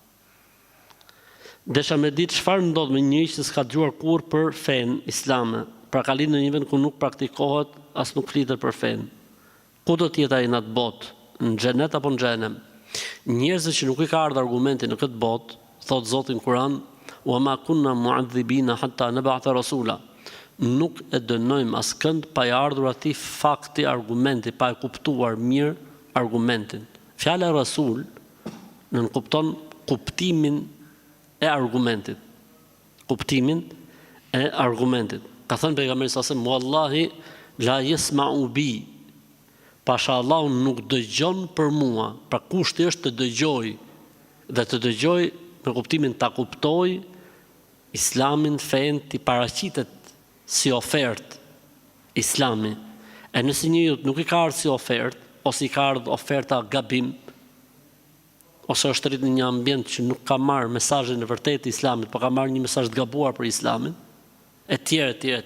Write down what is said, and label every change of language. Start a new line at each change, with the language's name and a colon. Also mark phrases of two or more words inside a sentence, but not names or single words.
Albanian: Desha me ditë çfarë ndodh me një që s'ka dëgjuar kurrë për fen islame, pra ka lindur në një vend ku nuk praktikohet, as nuk flitet për fen. Ku do të jetë ai në atë botë, në xhenet apo në xhenem? Njerëzit që nuk i ka ardhur argumenti në këtë botë, thot Zoti në Kur'an,
Arabic: "وما كنا معذبين حتى نبعث رسولا."
Albanian: Nuk e dënojmë askënd pa i ardhur atij fakti, argumenti, pa e kuptuar mirë argumentin. Fjala rasul nën kupton kuptimin e argumentit. Kuptimin e argumentit. Ka thënë pejgamberi sa
Arabic: والله لا يسمع بي.
Albanian: Pasha Allahu nuk dëgjon për mua. Pra kushti është të dëgjoj dhe të dëgjoj me kuptimin ta kuptoj Islamin, fen, t'i paraqitet si ofertë Islami. E nëse njeriu nuk i ka ardhur si ofertë, ose i ka ardhur oferta gabim, ose është rritë në një ambient që nuk ka marrë mesazhin e vërtetë të Islamit, por ka marrë një mesazh të gabuar për Islamin, etj.